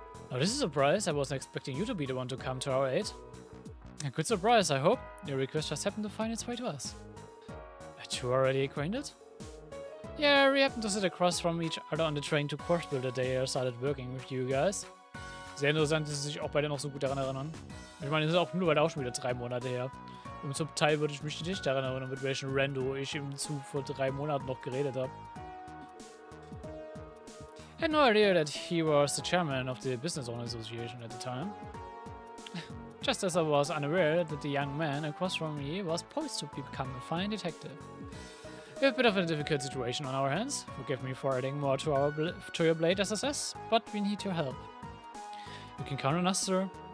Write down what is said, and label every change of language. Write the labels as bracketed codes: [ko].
[en] Oh, this is a surprise. I wasn't expecting you to be the one to come to our aid. A good surprise, I hope. Your request just happened to find its way to us. Are you already acquainted? Yeah, we happened to sit across from each other on the train to Crossbell the day I started working with you guys. [de] Sehr interessant, dass sie sich auch beide noch so gut daran erinnern. Ich meine, das ist auch nur weil auch schon wieder 3 Monate her. Und zum Teil würde ich mich nicht daran erinnern, mit welchem Rando ich im Zug vor 3 Monaten noch geredet habe. [en] I had no idea that he was the chairman of the Business Owner Association at the time. Just as I was unaware that the young man across from me was poised to become a fine detective. We have a bit of a difficult situation on our hands. Forgive me for adding more to your blade SSS, but we need your help. You can count on us, sir.